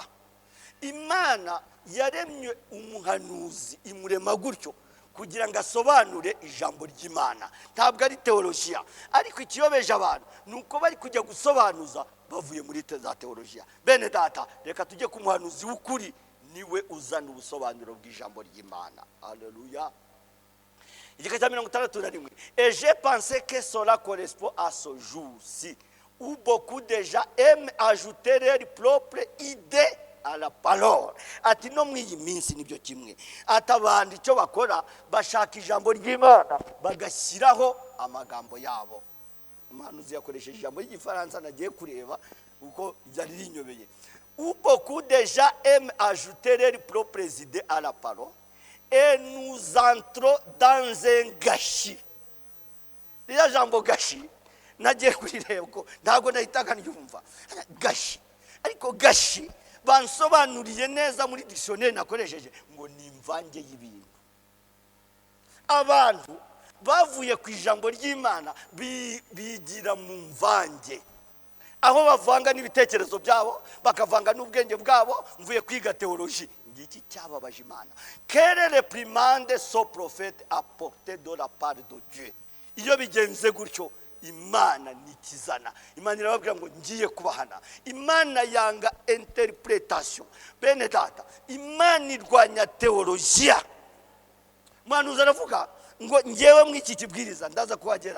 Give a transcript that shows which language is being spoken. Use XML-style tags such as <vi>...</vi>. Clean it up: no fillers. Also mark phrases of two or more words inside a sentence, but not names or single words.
<rw>Imana yaremye umuhanuzi imurema gutyo kugira ngo asobanure ijambo ry'Imana. Ntabwo ari teologiya, ariko ikiyobeje abantu nuko bari kujya gusobanuza bavuye muri za teologiya. Bene data, reka tujye ku muhanuzi w'ukuri, niwe uzana ubusobanuro bw'ijambo ry'Imana. Haleluya. Igika cya 61.</rw> <fr>Et j'ai pensé que cela correspond à ce jour-ci où beaucoup de gens aiment ajouter leur propre idée à la parole.</fr> <rw>Ati no mwiyi minsi nibyo kimwe. Atabandi icyo bakora bashaka ijambo ry'Imana bagashyiraho amagambo yabo. Umuhanuzi yakoresheje ijambo ry'Igifaransa nagiye kureba uko byari rinyobeye.</rw> <fr>Où beaucoup de gens aiment ajouter leurs propres idées à la parole, et nous entrons dans un gâchis.</fr> <rw>Iriya jambo gâchis nagiye kurireba ko ntabwo nahitaga nyumva. Gâchis. Ariko gâchis bansobanuriye neza muri dictionnaire nakoresheje ngo ni imvange y'ibintu. Abantu bavuye ku ijambo ry'Imana bigira mu mvange, aho bavanga n'ibitekerezo byabo bakavanga n'ubwenge bwabo. Mvuye kwiga teologie, ngiki cyababaje Imana.</rw> <fr>Quelle réprimande ce prophète a porté de la part de Dieu.</fr> <rw>Iyo bigenze gutyo Imana nikizana. Imana irababwira ngo ngiye kubahana. Imana yanga interpretation. Bene data, Imana irwanya teologia. Umuhanuzi aravuga ngo ngewe mw'iki kibwiriza ndaza kuhagera.</rw>